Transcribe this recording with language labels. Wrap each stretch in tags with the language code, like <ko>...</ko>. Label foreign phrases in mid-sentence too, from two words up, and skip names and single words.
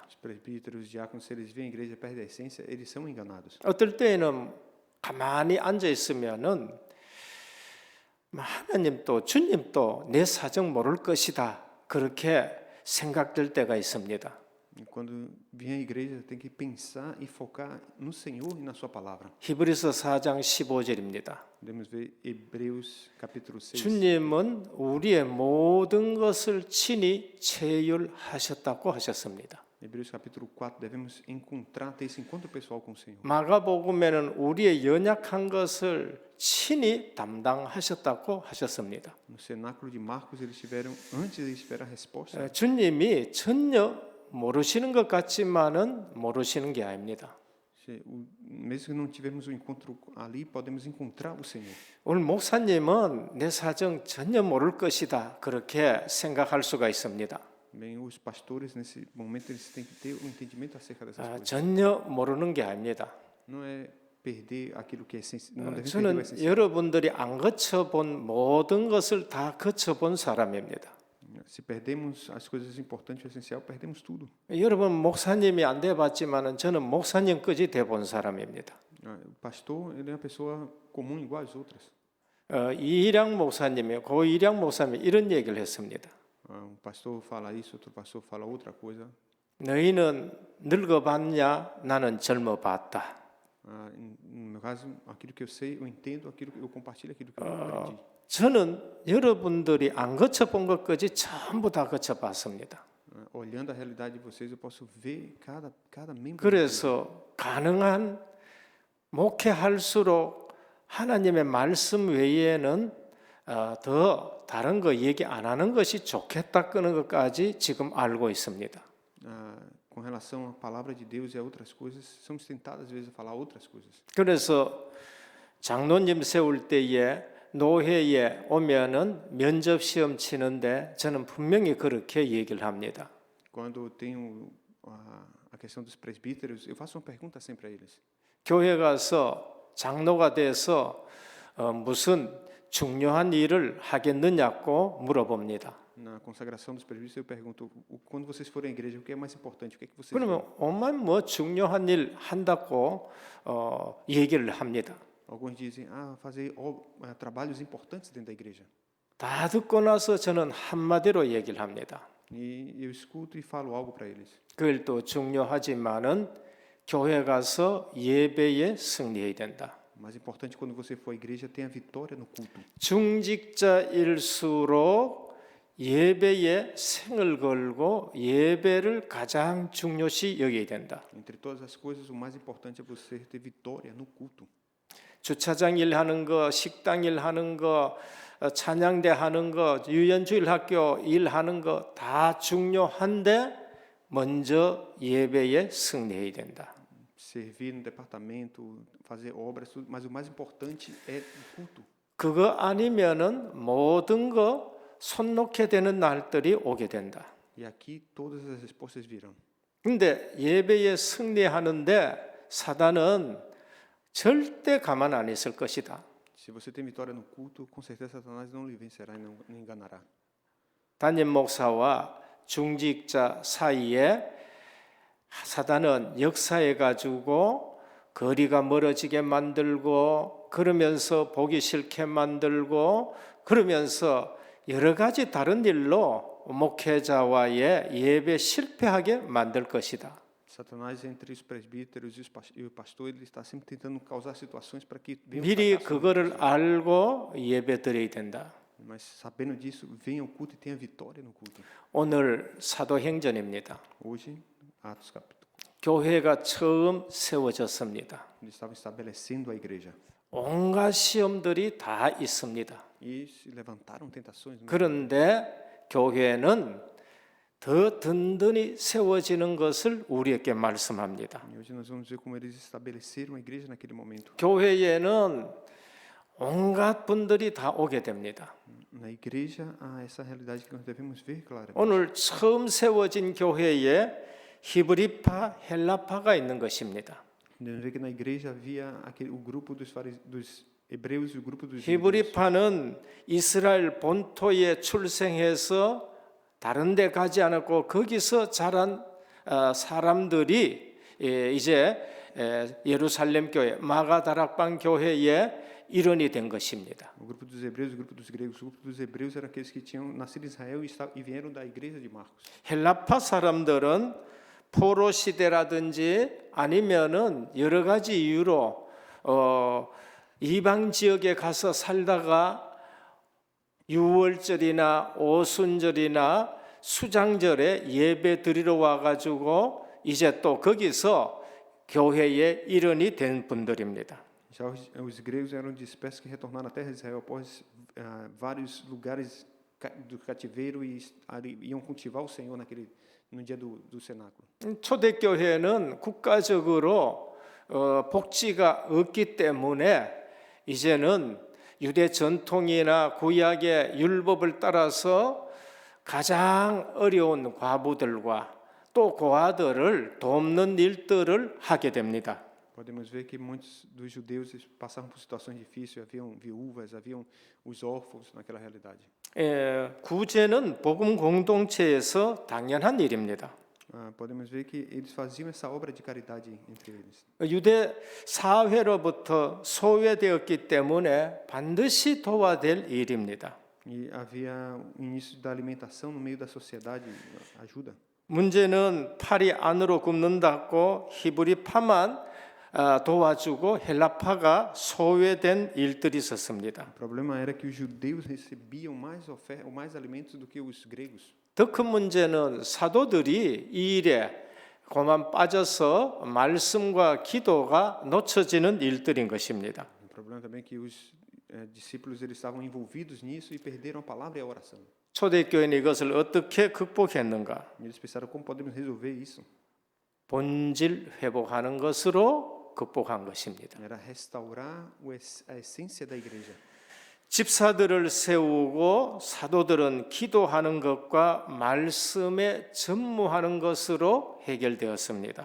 <pt>Os presbíteros, os diáconos, se eles veem a igreja perto da essência, eles são enganados.</pt> <ko>어떨 때에는 가만히 앉아 있으면은 하나님도 주님도 내 사정 모를 것이다 그렇게 생각될 때가 있습니다.</ko> <pt>E quando vem à igreja, tem que pensar e focar no Senhor e na sua palavra.</pt> <ko>히브리서 4장 15절입니다.</ko> <pt>Podemos ver Hebreus capítulo 6.</pt> <ko>주님은 우리의 모든 것을 친히 체휼하셨다고 하셨습니다.</ko> <pt>Hebreus capítulo 4, devemos encontrar, ter esse encontro pessoal com o Senhor.</pt> <ko>마가복음에는 우리의 연약한 것을 친히 담당하셨다고 하셨습니다.</ko> <pt>No cenáculo de Marcos, eles tiveram a resposta.</pt> <ko>주님이 전혀 모르시는 것 같지만은 모르시는 게 아닙니다.</ko> <pt>Mesmo que não tivermos um encontro ali, podemos encontrar o Senhor.</pt> <ko>오늘 목사님은 내 사정 전혀 모를 것이다 그렇게 생각할 수가 있습니다.</ko> <pt>Bem, os pastores nesse momento eles têm que ter um entendimento acerca dessas coisas.</pt> <ko>전혀 모르는 게 아닙니다.</ko> <pt>Não é perder aquilo que é essencial. Não deve perder o</pt> <ko>저는</ko> <pt>essencial.</pt> <ko>여러분들이 안 거쳐본 모든 것을 다 거쳐본 사람입니다.</ko> <pt>Se perdemos as coisas importantes e essencial, perdemos tudo.</pt> <ko>여러분 목사님이 안 돼봤지만은 저는 목사님까지 돼본 사람입니다.</ko> <pt>O pastor, ele é uma pessoa comum igual às outras.</pt> <ko>이일양 목사님이 고 이일양 목사님이 이런 얘기를 했습니다.</ko> <pt>Um pastor fala isso, outro pastor fala outra coisa.</pt> <ko>너희는 늙어봤냐? 나는 젊어봤다.</ko> <pt>No meu caso, aquilo que eu sei, eu entendo, aquilo que eu compartilho, aquilo que eu aprendi.</pt> <ko>저는 여러분들이 안 거쳐본 것까지 전부 다 거쳐봤습니다.</ko> <pt>Olhando a realidade de vocês, eu posso ver cada membro.</pt> <ko>그래서 가능한 목회할수록 하나님의 말씀 외에는 더 다른 거 얘기 안 하는 것이 좋겠다 끄는 것까지 지금 알고 있습니다.</ko> <pt>Com relação à palavra de Deus e a outras coisas, somos tentados às vezes a falar outras coisas.</pt> <ko>그래서 장로님 세울 때에 노회에 오면은 면접 시험 치는데 저는 분명히 그렇게 얘기를 합니다.</ko> <pt>Quando tenho a questão dos presbíteros, eu faço uma pergunta sempre a eles.</pt> <ko>교회 가서 장로가 돼서 무슨 중요한 일을 하겠느냐고 물어봅니다.</ko> <pt>Na consagração dos presbíteros, eu pergunto: quando vocês forem à igreja, o que é mais importante? O que é que vocês</pt> <ko>그러면 오만 뭐 중요한 일 한다고 얘기를 합니다.</ko> <pt>Alguns dizem: fazer trabalhos importantes dentro da igreja.</pt> <ko>다 듣고 나서 저는 한마디로 얘기를 합니다.</ko> <pt>E eu escuto e falo algo para eles.</pt> <ko>그 일도 중요하지만은 교회 가서 예배에 승리해야 된다.</ko> <pt>Mais importante quando você for à igreja, tenha vitória no culto.</pt> <ko>중직자일수록 예배에 생을 걸고 예배를 가장 중요시 여겨야 된다.</ko> <pt>Entre todas as coisas, o mais importante é você ter vitória no culto.</pt> <ko>주차장 일하는 거, 식당 일하는 거, 찬양대 하는 거, 유연주일 학교 일하는 거 다 중요한데 먼저 예배에 승리해야 된다.</ko> <pt>Servir no departamento, fazer obras, mas o mais importante é o culto.</pt> <ko>그거 아니면은 모든 거 손 놓게 되는 날들이 오게 된다.</ko> <pt>E aqui todas as respostas virão.</pt> <ko>근데 예배에 승리하는데 사단은 절대 가만 안 있을 것이다.</ko> <pt>Se você tem vitória no culto, com certeza Satanás não lhe vencerá e não lhe enganará.</pt> <ko>담임 목사와 중직자 사이에 사단은 역사해 가지고 거리가 멀어지게 만들고 그러면서 보기 싫게 만들고 그러면서 여러 가지 다른 일로 목회자와의 예배 실패하게 만들 것이다.</ko> <pt>Satanás entre os presbíteros e o pastor, ele está sempre tentando causar situações para que venha</pt> <ko>미리 그거를 알고 예배 드려야 된다.</ko> <pt>Mas sabendo disso, venha ao culto e tenha vitória no culto.</pt> <ko>오늘 사도행전입니다.</ko> <pt>Hoje, Atos capítulo.</pt> <ko>교회가 처음 세워졌습니다.</ko> <pt>Eles estavam estabelecendo a igreja.</pt> <ko>온갖 시험들이 다 있습니다.</ko> <pt>E se levantaram tentações.</pt> <ko>그런데 교회는 더 든든히 세워지는 것을 우리에게 말씀합니다.</ko> <pt>E hoje nós vamos ver como eles estabeleceram a igreja naquele momento.</pt> <ko>교회에는 온갖 분들이 다 오게 됩니다.</ko> <pt>Na igreja há essa realidade que nós devemos ver claramente.</pt> <ko>오늘 처음 세워진 교회에 히브리파, 헬라파가 있는 것입니다.</ko> <pt>Podemos ver que na igreja havia o grupo dos hebreus e o grupo dos judeus.</pt> <ko>히브리파는 이스라엘 본토에 출생해서 다른 데 가지 않았고 거기서 자란 사람들이 이제 예루살렘 교회, 마가다락방 교회의 일원이 된 것입니다.</ko> <pt>O grupo dos hebreus e o grupo dos gregos. O grupo dos hebreus eram aqueles que tinham nascido em Israel e vieram da igreja de Marcos.</pt> <ko>헬라파 사람들은 포로 시대라든지 아니면은 여러 가지 이유로 이방 지역에 가서 살다가 유월절이나 오순절이나 수장절에 예배 드리러 와가지고 이제 또 거기서 교회의 일원이 된 분들입니다.</ko> <pt>Já os gregos eram dispersos que retornaram à terra de Israel após vários lugares do cativeiro e iam cultivar o Senhor no dia do cenáculo.</pt> <ko>초대교회는 국가적으로 복지가 없기 때문에 이제는 유대 전통이나 구약의 율법을 따라서 가장 어려운 과부들과 또 고아들을 돕는 일들을 하게 됩니다.</ko> <pt>Podemos ver que muitos dos judeus passavam por situações difíceis, haviam viúvas, haviam os órfãos naquela realidade.</pt> <ko>구제는 복음 공동체에서 당연한 일입니다.</ko> <pt>Podemos ver que eles faziam essa obra de caridade entre eles.</pt> <ko>유대 사회로부터 소외되었기 때문에 반드시 도와야 될 일입니다.</ko> <pt>E havia o início da alimentação no meio da sociedade, ajuda.</pt> <ko>문제는 팔이 안으로 굽는다고 히브리파만 도와주고 헬라파가 소외된 일들이 있었습니다.</ko> <pt>O problema era que os judeus recebiam mais alimentos do que os gregos.</pt> <ko>더 큰 문제는 사도들이 이 일에 고만 빠져서 말씀과 기도가 놓쳐지는 일들인 것입니다.</ko> <pt>O problema também é que os discípulos eles estavam envolvidos nisso e perderam a palavra e a oração.</pt> <ko>초대교회는 이것을 어떻게 극복했는가?</ko> <pt>E eles pensaram como podemos resolver isso?</pt> <ko>본질 회복하는 것으로 극복한 것입니다.</ko> <pt>Era restaurar a essência da igreja.</pt> <ko>집사들을 세우고 사도들은 기도하는 것과 말씀에 전무하는 것으로 해결되었습니다.</ko>